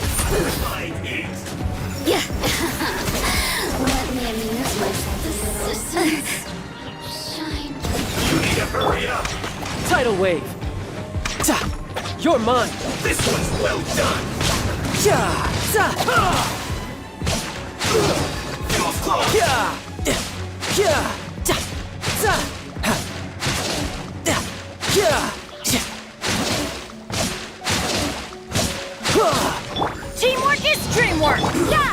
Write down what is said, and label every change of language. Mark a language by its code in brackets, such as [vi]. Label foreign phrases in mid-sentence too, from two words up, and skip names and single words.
[en] Yeah. Let me amuse myself. Shine. You need to hurry up! Tidal wave. Ta. You're mine. This one's well done! Ja. Za. Feel close! Ja. Ja. Ta. Za. Ha. Da. Ja. Ja. Teamwork is dreamwork. Yeah.